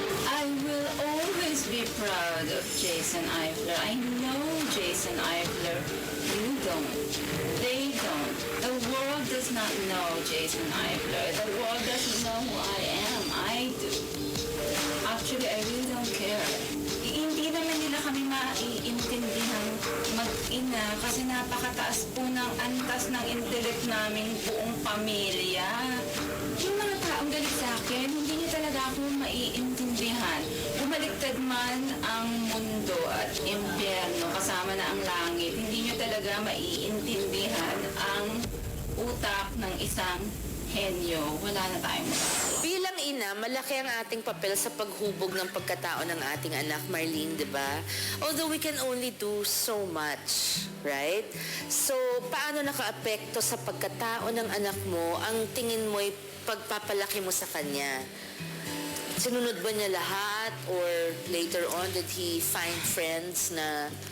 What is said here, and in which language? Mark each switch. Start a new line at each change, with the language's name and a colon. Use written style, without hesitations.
English: I will always be proud of Jason Eifler. I know Jason Eifler. You don't. They don't. The world does not know Jason Eifler. The world doesn't know who I am. I do. Actually, I really don't care.
Filipino: Hindi naman nila kami maiintindihan mag-ina kasi napakataas po ng antas ng intellect naming buong pamilya. Yung mga taong galit sa akin, hindi niya talaga ako maiintindihan. Bumaliktad man ang mundo at impyerno kasama na ang langit, hindi niyo talaga maiintindihan ang utak ng isang henyo. Wala na tayong magagawa. Bilang ina, malaki ang ating papel sa paghubog ng pagkatao ng ating anak, Marlene, di ba?
English: Although we can only do so much, right?
Filipino: So, paano nakaapekto sa pagkatao ng anak mo ang tingin mo'y pagpapalaki mo sa kanya? Sinunod ba niya lahat?
English: Or later on, did he find friends na...